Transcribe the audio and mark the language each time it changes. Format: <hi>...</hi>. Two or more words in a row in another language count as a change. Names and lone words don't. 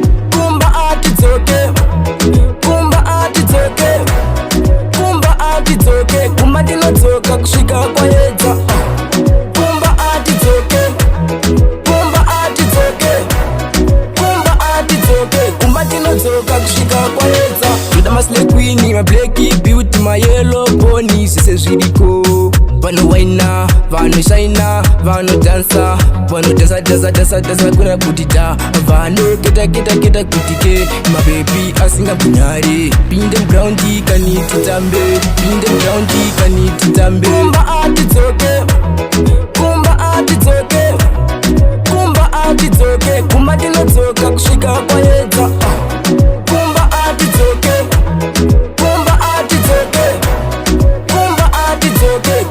<sn>Kumba atidzoke, kumba atidzoke, kumba atidzoke. Kuma ndinodzoka kusvika kwaedza. Kumba atidzoke, kumba atidzoke, kumba atidzoke. Kumba ndinodzoka kusvika kwaedza.</sn> <en>Toda maslay queen, my black beauty, my yellow pony,</en> <sn>zvese zviriko. Vanowaina, vanoshaina, vanodansa, vanodansa, dansa, dansa, dansa, kuna kuti dha. Vanoketa, keta, keta kuti ke,</sn> <en>my baby</en> <sn>asinga bunhare. Pinde ground kani titambe, pinde ground kani titambe. Kumba atidzoke, kumba atidzoke, kumba atidzoke. Kumba ndinodzoka kusvika kwaedza. Kumba atidzoke, kumba atidzoke, kumba atidzoke.</sn>